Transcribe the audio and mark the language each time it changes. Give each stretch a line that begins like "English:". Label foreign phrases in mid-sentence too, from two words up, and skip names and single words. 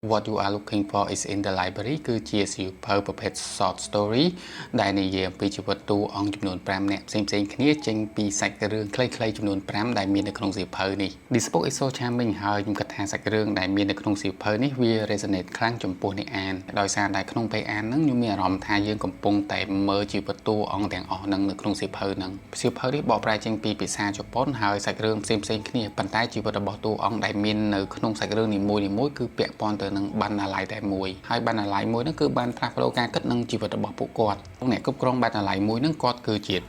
Khmer: What you are looking for is in the library គឺជាសៀវភៅប្រភេទ
English: short story
Khmer: ដែលនិយាយអំពីជីវិតតួអង្គចំនួន5នាក់ផ្សេងៗគ្នាចេញពីសាច់រឿងខ្លីៗចំនួន5ដែលមាននៅក្នុងសៀវភៅនេះ
English: This book is so charming
Khmer: ហើយខ្ញុំគិតថាសាច់រឿងដែលមាននៅក្នុងសៀវភៅនេះវា resonate ខ្លាំងចំពោះអ្នកអានដោយសារតែក្នុងពេលអានហ្នឹងខ្ញុំមានអារម្មណ៍ថាយើងកំពុងតែមើលជីវិតតួអង្គទាំងអស់ហ្នឹង នៅក្នុងសៀវភៅហ្នឹងសៀវភៅនេះបកប្រែចេញពីភាសាជប៉ុនហើយសាច់រឿងផ្សេងៗគ្នាប៉ុន្តែជីវិតរបស់តួអង្គដែលមាននៅក្នុងសាច់រឿងនីមួយៗគឺពាក់ព័ន្ធទៅនឹងបណ្ណាល័យតែមួយហើយបណ្ណាល័យមួយហ្នឹងគឺបានផ្លាស់ប្ដូរការគិតនិងជីវិតរបស់ពួកគាត់អ្នកគ្រប់គ្រងបណ្ណាល័យមួយហ្នឹងគាត់គឺជាតួ